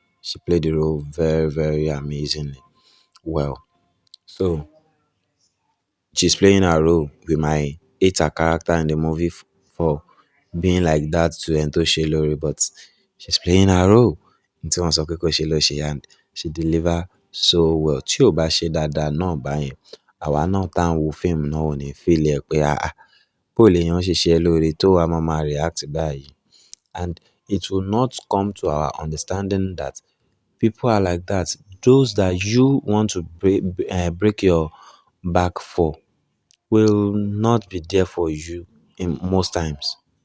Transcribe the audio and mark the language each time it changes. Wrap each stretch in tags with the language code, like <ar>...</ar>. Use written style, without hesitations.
<en>She played the role very, very amazingly well. So she's playing her role. We might hate her character in the movie for being like that to Ento Shelori, but she's playing her role.</en> <yo>Tí wọ́n sọ pé kó ṣe ló ṣe,</yo> <en>and she deliver so well.</en> <yo>Tí ò bá ṣe dáadáa náà báyẹn, àwa náà tá ń wo fíìmù náà ò ní feel ẹ̀ pé bó lèèyàn ṣe ṣe ẹ́ lóore tó wá máa máa react báyìí.</yo> <en>And it will not come to our understanding that people are like that. Those that you want to break your back for will not be there for you in most times.</en>